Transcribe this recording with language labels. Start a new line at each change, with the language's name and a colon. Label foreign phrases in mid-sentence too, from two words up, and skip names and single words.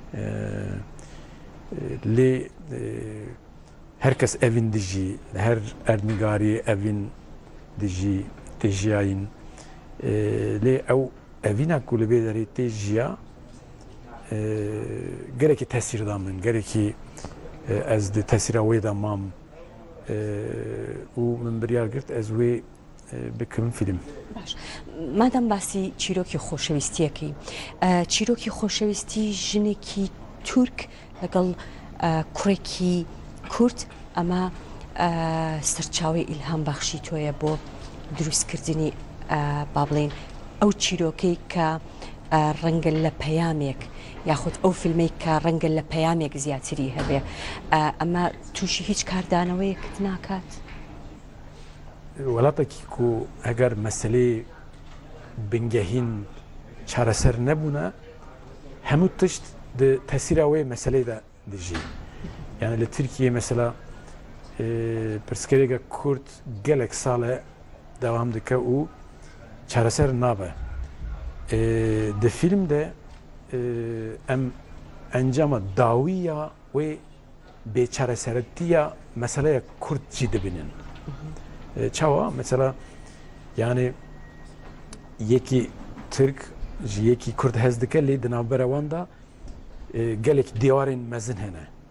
Kurdish: lê her kes evîn dijî her erdnigariyê evîn dijî tê jiyayîn lê ew evîna ku li bê derê tê jiya gelekî tesîr da min gelekî ez di tesîra wê de mam û min biryar girt ez wê bikim film.
Central Kurdish: مادام باسی چیرۆکی خۆشەویستیەکەی چیرۆکی خۆشەویستی ژنێکی تورک لەگەڵ کوڕێکی کورد ئەمە سەرچاوی ئیلهام بەخشی تۆیە بۆ دروستکردنی با بڵێن ئەو چیرۆکەی کە ڕەنگە لە پەیامێک یاخود ئەو فیلمەی کە ڕەنگە لە پەیامێک زیاتری هەبێ ئەمە تووشی هیچ کاردانەوەیەکت ناکات؟
Kurdish: وڵاتێکی کو ئەگەر مەسلەی بنگەهین چارەسەر نەبوونە هەموو تشت تەسیرا wê meselê de dijî yani li Tirkiye mesela pirsgirêka Kurd gelek sal e devam dike û çareser nabe di film de em encama dawiya wê bêçareseretiya meseleya Kurd jî dibinin çawa mesela yani yekî Türk ji yekî Kurd hez dike lê di navbera wan da gelek dîwarên mezin hene